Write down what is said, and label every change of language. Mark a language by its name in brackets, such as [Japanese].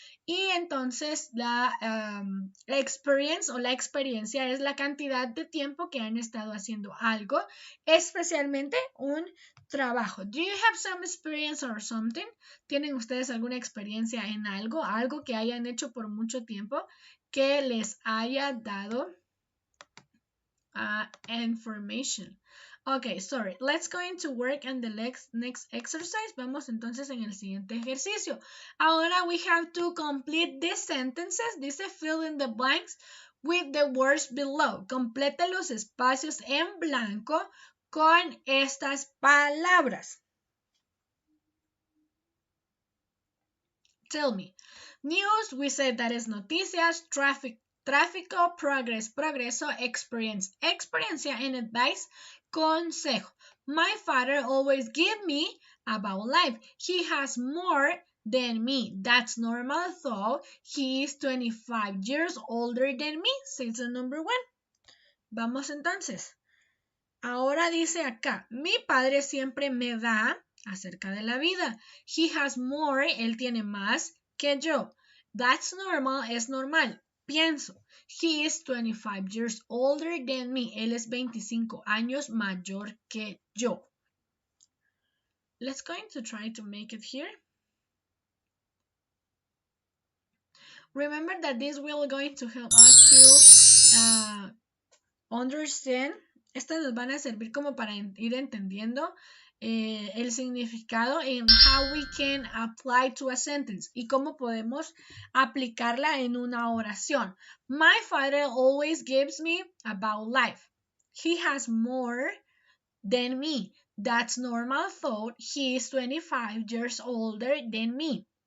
[Spanish] Y entonces la experience o la experiencia es la cantidad de tiempo que han estado haciendo algo, especialmente un trabajo. [English] Do you have some experience or something? [Spanish] ¿Tienen ustedes alguna experiencia en algo, algo que hayan hecho por mucho tiempo que les haya dado information? [English] Okay, sorry. Let's go into work and the next exercise. [Spanish] Vamos entonces en el siguiente ejercicio. [English] Ahora we have to complete these sentences. Dice fill in the blanks with the words below. [Spanish] Complete los espacios en blanco con estas palabras. [English] Tell me. News, we said that is noticias, tráfico, progress, progreso, experience, experiencia, and advice, consejo. My father always give me about life. He has more than me. That's normal, though he is 25 years older than me, says the number one. [Spanish] Vamos entonces. Ahora dice acá, mi padre siempre me da acerca de la vida. He has more, él tiene más que yo. [English] That's normal, es normal. Pienso, he is 25 years older than me. [Spanish] Él es 25 años mayor que yo. [English] Let's going to try to make it here. Remember that this will going to help us to understand. [Spanish] Estas nos van a servir como para ir entendiendo el significado en how we can apply to a sentence y cómo podemos aplicarla en una oración. [English] My father always gives me about life. He has more than me. That's normal, though he is 25 years older than me.